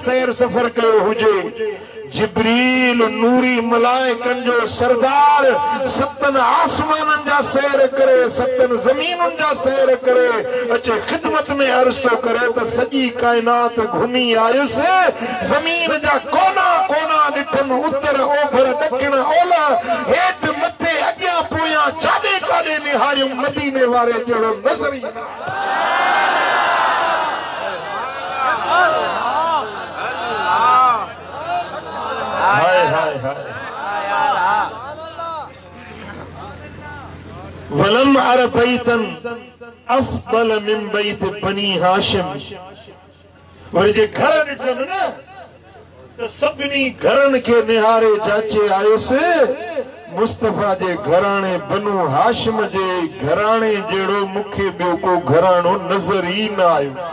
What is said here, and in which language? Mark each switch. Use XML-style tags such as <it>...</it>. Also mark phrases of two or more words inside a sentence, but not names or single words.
<sd>सैर सफ़र कयो हुजे जिब्रील नूरी मलाइकनि जो सरदार सतनि आसमाननि जा सैर करे सतनि ज़मीनुनि जा सैर करे अचे ख़िदमत में अर्ज़ थो करे त सॼी काइनात घुमी आयुसि ज़मीन जा कोना कोना ॾिठमि उत्तर ओभर ॾखिण ओलह हेठि मथे अॻियां पोयां जाॾे काॾे निहारियूं मदीने वारे जहिड़ो नज़र ई न हाय हाय हाय</sd> <ar>ولم أر بيتا أفضل من بيت بني هاشم.</ar> <sd>वरी जे घर ॾिठमि न त सभिनी घरनि खे निहारे जाचे आयुसि मुस्तफ़ा जे घराणे बनु हाशिम जे घराणे जहिड़ो मूंखे ॿियो को घराणो नज़र ई न आयो।</sd>